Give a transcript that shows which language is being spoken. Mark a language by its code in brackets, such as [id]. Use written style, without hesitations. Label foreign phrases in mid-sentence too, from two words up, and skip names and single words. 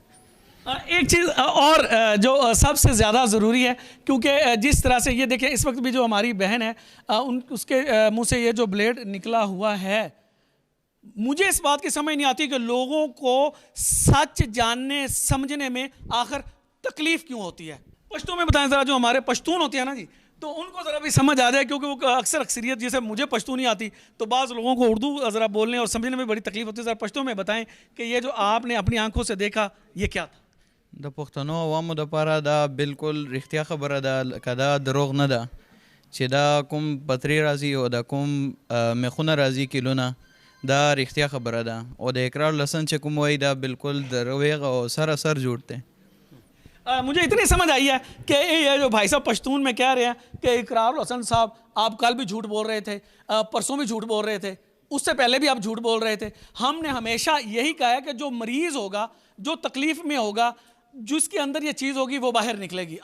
[ur] ایک چیز اور جو سب سے زیادہ ضروری ہے، کیونکہ جس طرح سے یہ دیکھیں، اس وقت بھی جو ہماری بہن ہے اس کے منہ سے یہ جو بلیڈ نکلا ہوا ہے، مجھے اس بات کی سمجھ نہیں آتی کہ لوگوں کو سچ جاننے سمجھنے میں آخر تکلیف کیوں ہوتی ہے. پشتوں میں بتائیں ذرا، جو ہمارے پشتون ہوتی ہے نا جی، تو ان کو ذرا بھی سمجھ آ جائے، کیونکہ وہ اکثر اکثریت، جیسے مجھے پشتو نہیں آتی تو بعض لوگوں کو اردو ذرا بولنے اور سمجھنے میں بڑی تکلیف ہوتی ہے. ذرا پشتوں میں بتائیں کہ یہ جو آپ نے اپنی آنکھوں سے دیکھا یہ کیا تھا? [ps] د پښتنو عوامو دپاره دا بالکل رښتیا خبره ده، که دا دروغ نه ده چې دا کوم پتری راځي او دا کوم میخونه راځي کیلونه، دا رښتیا خبره ده. او د اقرار لسن چې کوم وایي دا بالکل دروغ او [ur] سراسر جھوٹ [ps] ده. [ur] مجھے اتنی سمجھ آئی ہے کہ یہ جو بھائی صاحب پشتون میں کہہ رہے ہیں کہ اقرار الحسن صاحب آپ کل بھی جھوٹ بول رہے تھے، پرسوں بھی جھوٹ بول رہے تھے، اس سے پہلے بھی آپ جھوٹ بول رہے تھے. ہم نے ہمیشہ یہی کہا ہے کہ جو مریض ہوگا، جو تکلیف میں ہوگا، جس کے اندر یہ چیز ہوگی وہ باہر نکلے گی.